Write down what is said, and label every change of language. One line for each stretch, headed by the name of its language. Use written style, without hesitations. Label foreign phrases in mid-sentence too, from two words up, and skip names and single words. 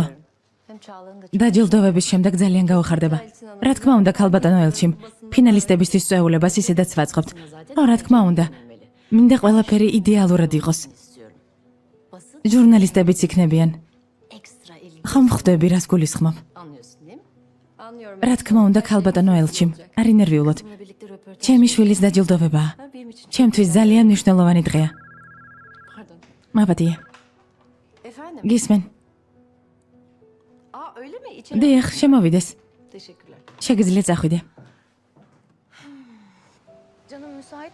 Turkish: hem Çağla'nın da
Georgian: დაჯილდოების შემდეგ ძალიან გავხარდება. რა თქმა უნდა, ქალბატონო ელჩიმ, ფინალისტებისთვის წვეულებას ისედაც ვაწყობთ. ო, რა თქმა უნდა. მინდა ყველაფერი იდეალურად იყოს.
Turkish: istiyorum. Basın
Georgian: ჟურნალისტებიც იქნებიან.
Turkish: ekstra elin.
Georgian: ხომ ხვდები რას გულისხმობ?
Turkish: Anlıyorsun değil mi? Anlıyorum.
Georgian: რა თქმა უნდა, ქალბატონო ელჩიმ, არი ნერვიულოთ.
Turkish: Bununla birlikte röportaj.
Georgian: ჩემი შვილის დაჯილდოებაა.
Turkish: Ha, benim için.
Georgian: ჩემთვის ძალიან მნიშვნელოვანი დღეა.
Turkish: Pardon.
Georgian: მაპატია.
Turkish: Efendim?
Georgian: გისმენ?
Turkish: Aa öyle mi? İçeri.
Georgian: დიახ, შემოვიდეს.
Turkish: Teşekkürler.
Georgian: შეგიძლია წახვიდე.
Turkish: Canım müsait